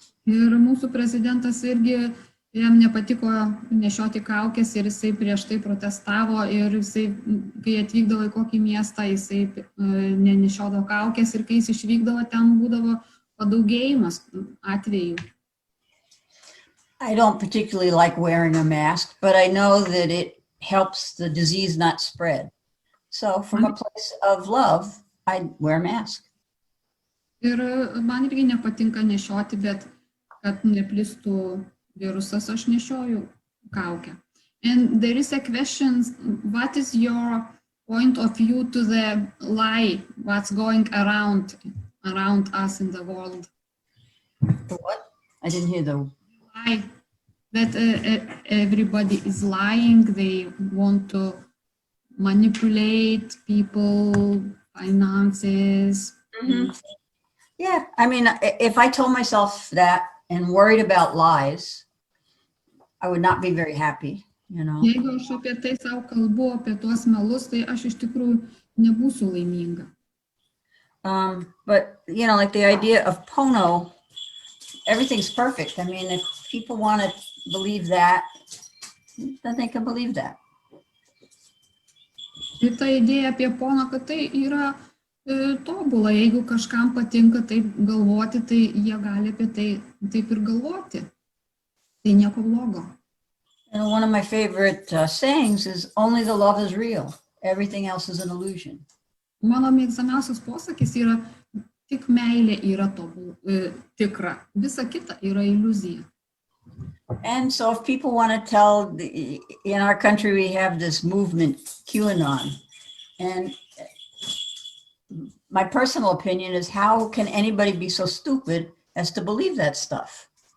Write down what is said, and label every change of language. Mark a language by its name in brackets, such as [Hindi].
[Lithuanian] Ir mūsų prezidentas irgi, jam nepatiko nešioti kaukės ir jisai prieš tai protestavo ir jisai, kai atvykdavo į kokį miestą, jisai nenešiodavo kaukės ir kai jis išvykdavo, ten būdavo padaugėjimas atvejų. [English] I don't particularly like wearing a mask, but I know that it helps the disease not spread. So from a place of love, I wear a mask. [Lithuanian] Ir man irgi nepatinka nešioti, bet kad neplistų virusas, aš nešioju kaukę. [English] And there is a question, what is your point of view to the lie, what's going around us in the world? The what? I didn't hear the Lie, that everybody is lying, they want to manipulate people, finances. Mm-hmm. Yeah, I mean, if I told myself that and worried about lies, I would not be very happy, you know. [Lithuanian] Jeigu aš apie tai savo kalbu, apie tuos melus, tai aš iš tikrųjų nebūsiu laiminga. [English] But, you know, like the idea of Pono, everything's perfect. I mean, if people want to believe that, then they can believe that. [Lithuanian] Ir ta idėja apie Pono, kad tai yra tobula, jeigu kažkam patinka taip galvoti, tai jie gali apie tai taip ir galvoti. Tai nieko blogo. [English] And one of my favorite sayings is, only the love is real. Everything else is an illusion. [Lithuanian] Mano mėgstamiausias posakis yra, tik meilė yra tikra. Visa kita yra iliuzija. [English] And so if people want to tell, in our country, we have this movement, QAnon. And my personal opinion is, how can anybody be so stupid as to believe that stuff?